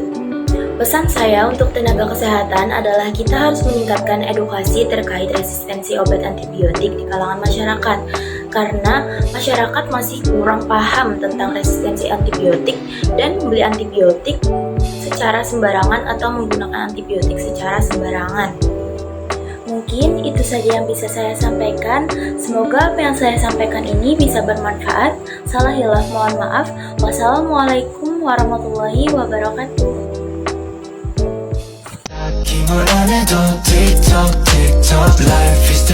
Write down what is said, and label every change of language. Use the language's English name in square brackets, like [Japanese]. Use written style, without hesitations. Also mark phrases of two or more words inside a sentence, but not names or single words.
[Indonesian] Pesan saya untuk tenaga kesehatan adalah kita harus meningkatkan edukasi terkait resistensi obat antibiotik di kalangan masyarakat, karena masyarakat masih kurang paham tentang resistensi antibiotik dan membeli antibiotik secara sembarangan atau menggunakan antibiotik secara sembarangan. Mungkin itu saja yang bisa saya sampaikan. Semoga apa yang saya sampaikan ini bisa bermanfaat. Salah hilaf mohon maaf. [Arabic] والسلام عليكم ورحمة الله وبركاته. [Korean] 뭘 안 해도 틱톡 틱톡 [English] life is